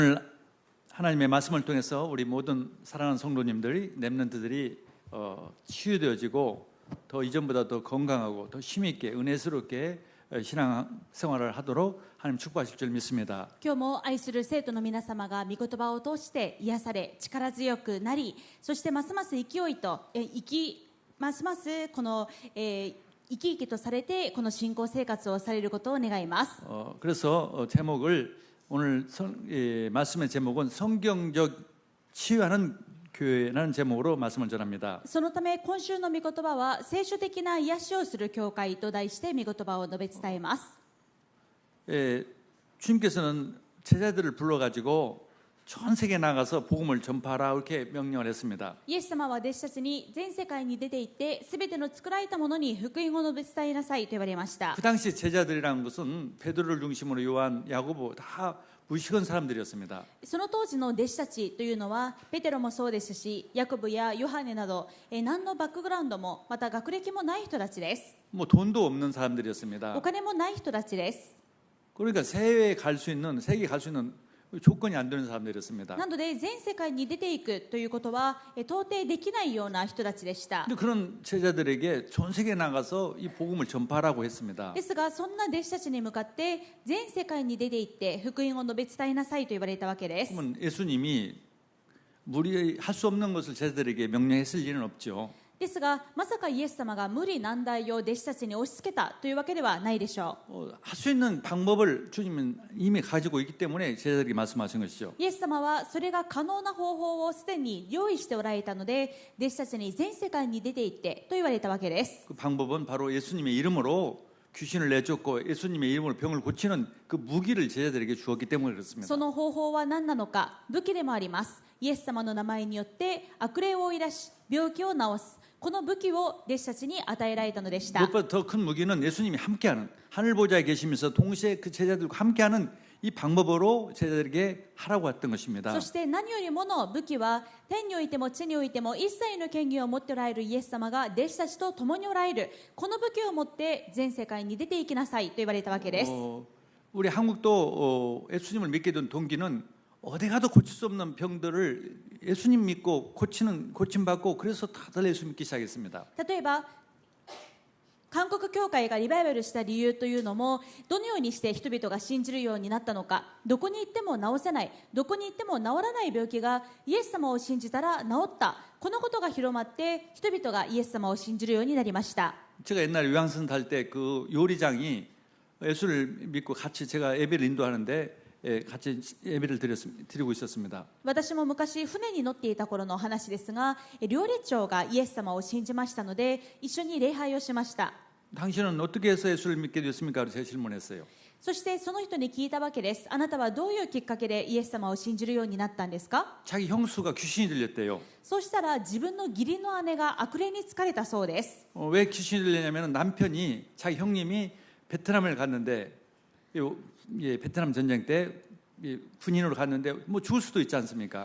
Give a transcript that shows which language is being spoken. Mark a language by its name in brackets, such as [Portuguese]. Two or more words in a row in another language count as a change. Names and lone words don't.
[Korean] 하나님의 말씀을 통해서 우리 모든 사랑하는 성도님들이 렘넌트들이 치유되어지고 더 이전보다 더 건강하고 더 힘있게 은혜스럽게 신앙 생활을 하도록 하나님 축복하실 줄 믿습니다. [Japanese] 今日も愛する生徒の皆様が御言葉を通して癒され力強くなり、そしてますます勢いとますますこの、生き生きとされてこの信仰生活をされることを願います。 [Korean] 그래서 제목을 오늘 말씀의 제목은 성경적 치유하는 교회라는 제목으로 말씀을 전합니다. [Japanese] そのため今週の御言葉は聖書的な癒しをする教会と題して御言葉を述べ伝えます。 [Korean] 주님께서는 제자들을 불러가지고 전 세계에 나가서 복음을 전파하라 이렇게 명령을 했습니다. [Japanese] イエス様は弟子たちに全世界に出て行ってすべての作られたものに福音を述べ伝えなさいと言われました。 [Korean] 그 당시 제자들이라는 것은 베드로를 중심으로 요한, 야고보 다 무식한 사람들이었습니다. [Japanese] その当時の弟子たちというのはペテロもそうですし、ヤコブやヨハネなど何のバックグラウンドもまた学歴もない人たちです。 [Korean] 뭐 돈도 없는 사람들이었습니다. [Japanese] お金もない人たちです。 [Korean] 그러니까 세계에 갈 수 있는 조건이 안 되는 사람들이었습니다. [Japanese] なので全世界に出ていくということは到底できないような人たちでした。 [Korean] 근데 그런 제자들에게 전 세계에 나가서 이 복음을 전파하라고 했습니다. [Japanese] ですがそんな弟子たちに向かって全世界に出て行って福音を述べ伝えなさいと言われたわけです。 [Korean] 그러면 예수님이 무리할 수 없는 것을 제자들에게 명령했을 리는 없죠. [Japanese] ですがまさかイエス様が無理難題を弟子たちに押し付けたというわけではないでしょう。 [Korean] 할 수 있는 방법을 주님은 이미 가지고 있기 때문에 제자들에게 말씀하신 것이죠. [Japanese] イエス様はそれが可能な方法をすでに用意しておられたので弟子たちに全世界に出て行ってと言われたわけです。 [Korean] 그 방법은 바로 예수님의 이름으로 귀신을 내쫓고 예수님의 이름으로 병을 고치는 그 무기를 제자들에게 주었기 때문에 그렇습니다. [Japanese] その方法は何なのか、武器でもあります。イエス様の名前によって悪霊を追い出し病気を治す、この武器を弟子たちに与えられたのでした。 [Korean] 무엇보다 더 큰 무기는 예수님이 함께하는 하늘 보좌에 계시면서 동시에 그 제자들과 함께하는 이 방법으로 제자들에게 하라고 했던 것입니다. [Japanese] そして何よりもの武器は天においても地においても一切の権限を持っておられるイエス様が弟子たちと共におられる、この武器を持って全世界に出ていきなさいと言われたわけです。 [Korean] 우리 한국도 예수님을 믿게 된 동기는 어디 가도 고칠 수 없는 병들을 예수님 믿고 고침받고 그래서 다들 예수 믿기 시작했습니다. [Japanese] 例えば韓国教会がリバイバルした理由というのもどのようにして人々が信じるようになったのか、どこに行っても治せない、どこに行っても治らない病気がイエス様を信じたら治った、このことが広まって人々がイエス様を信じるようになりました。 [Korean] 제가 옛날에 요양선 탈 때 그 요리장이 예수를 믿고 같이 제가 예배를 인도하는데 같이 예배를 드리고 있었습니다. [Japanese] 私も昔船に乗っていた頃の話ですが、料理長がイエス様を信じましたので一緒に礼拝をしました。 [Korean] 당신은 어떻게 해서 예수를 믿게 됐습니까? 제가 질문했어요. [Japanese] そしてその人に聞いたわけです。あなたはどういうきっかけでイエス様を信じるようになったんですか？ [Korean] 자기 형수가 귀신이 들렸대요. [Japanese] そうしたら自分の義理の姉が悪霊に疲れたそうです。 [Korean] 왜 귀신이 들리냐면 남편이 자기 형님이 베트남을 갔는데 베트남 전쟁 때 군인으로 갔는데 뭐 죽을 수도 있지 않습니까?